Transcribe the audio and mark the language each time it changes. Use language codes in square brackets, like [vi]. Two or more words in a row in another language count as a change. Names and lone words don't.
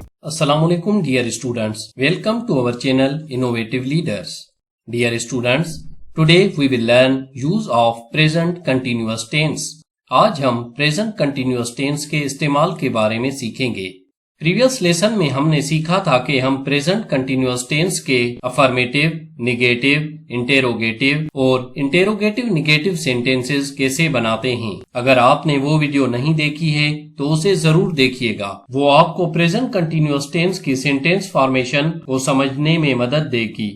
[ar] السلام عليكم [en] dear students. Welcome to our channel Innovative Leaders. Dear students, today we will learn use of present continuous tense. [hi] आज हम [en] present continuous tense [hi] के इस्तेमाल के बारे में सीखेंगे। [en] previous lesson [hi] में हमने सीखा था कि हम [en] present continuous tense [hi] के [en] affirmative, negative, interrogative [hi] और [en] interrogative negative sentences [hi] कैसे बनाते हैं। अगर आपने वो वीडियो नहीं देखी है तो उसे जरूर देखिएगा, वो आपको [en] present continuous tense [hi] की [en] sentence formation [hi] को समझने में मदद देगी।